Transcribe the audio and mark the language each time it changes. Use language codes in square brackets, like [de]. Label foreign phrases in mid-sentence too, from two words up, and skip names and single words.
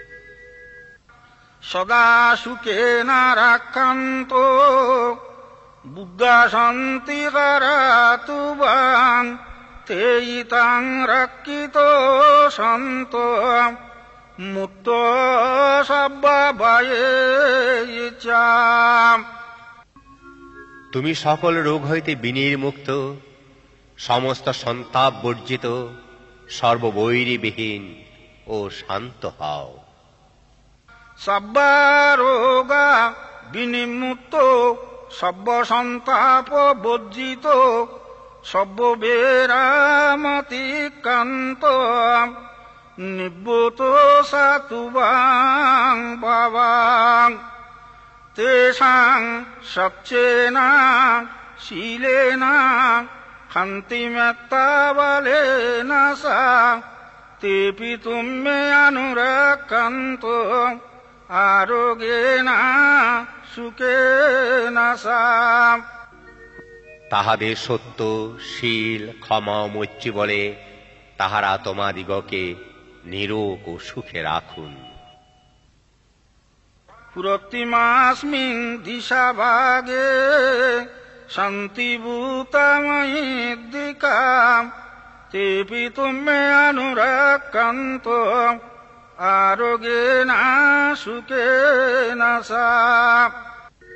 [pi] সদা সুখে না রাক্ষান্ত বুদ্ধা শান্তি কারাতুবাং তেইতাং রক্ষিত সন্ত মুক্ত সব্বায়ে ইচ্ছা। [bn] তুমি সকল রোগ হইতে বিনির্মুক্ত, সমস্ত সন্তাপ বর্জিত, সর্ববৈরীবিহীন ও শান্ত হও। [pi] সব্বারোগা বিনির্মুক্ত সব্য সন্তাপ বর্জিত সব্যবেরামতিক্রান্ত নিবৃত সাতুবাং ভাবাং তেষাং সচ্চেনা শীলেনা শান্তিমেত্তাবলেনা সা তেপি তুম্যে অনুরক্ষন্ত আরোগ্যেনা সুখেনা সা। [bn] তাহাদের সত্য, শীল, ক্ষমা, মৈত্রী বলে তাহারা তোমাদিগকে নিরোগ ও সুখে রাখুন। [pi] পুরতিমাস্মিং দিশা ভাগে শান্তিভূতময়ীদিকা তেপি তুম্যে অনুরক্ষন্ত আরোগ্যেনা সুখেনা সা।